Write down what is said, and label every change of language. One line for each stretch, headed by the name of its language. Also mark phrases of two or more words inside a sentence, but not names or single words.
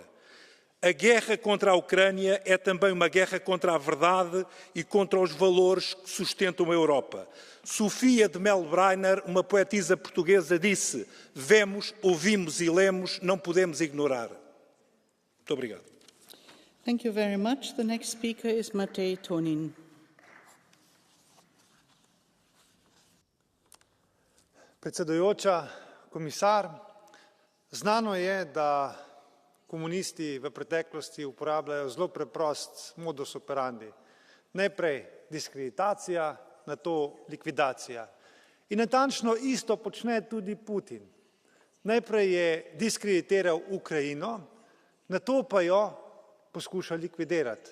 Portuguese: A guerra contra a Ucrânia é também uma guerra contra a verdade e contra os valores que sustentam a Europa. Sofia de Melbreiner, uma poetisa portuguesa, disse: "Vemos, ouvimos e lemos, não podemos ignorar." Muito obrigado.
English: Thank you very much. The next speaker is Matej Tonin.
Slovenian: Predsedujoča, komisar, znano je, da komunisti v preteklosti uporabljajo zelo preprost
Latin: modus operandi.
Slovenian: Najprej diskreditacija, nato likvidacija. In natančno isto počne tudi Putin. Najprej je diskreditiral Ukrajino, nato pa jo poskuša likvidirati.